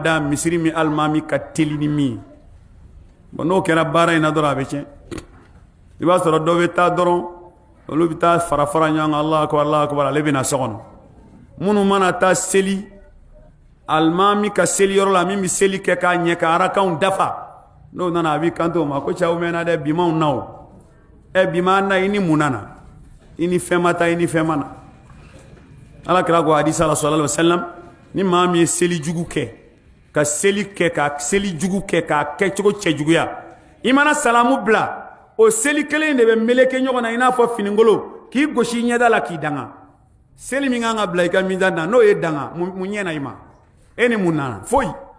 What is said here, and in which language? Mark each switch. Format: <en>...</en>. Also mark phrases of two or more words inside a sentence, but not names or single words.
<bm>da misiri min alimami ka teli ni min ye bon n'o kɛra baara in na dɔrɔn a bɛ tiɲɛ i b'a sɔrɔ dɔw bɛ taa dɔrɔn olu bɛ taa fara fara ɲɔgɔn kan</bm> <ar>الله أكبر</ar> <bm>ale bɛ na so kɔnɔ minnu mana taa seli alimami ka seli yɔrɔ la min bɛ seli kɛ k'a ɲɛ ka arakanw dafa n'o nana a b'i kanto o ma ko cɛw mɛnna dɛ bi m'anw na o bi m'an na i ni mun nana i ni fɛn ma taa i ni fɛn ma na ala kira ko hadisa la</bm> <ar>صلى الله عليه وسلم</ar> <bm>ni maa min ye seli jugu kɛ ka seli kɛ ka seli jugu kɛ k'a kɛ cogo cɛjuguya i mana salamu bila o seli kelen de bɛ meleke ɲɔgɔn na i n'a fɔ fininkolo k'i gosi ɲɛda la k'i danga seli min kan ka bila i ka mizan na n'o ye danga mun ɲɛna i ma e ni mun nana foyi</bm>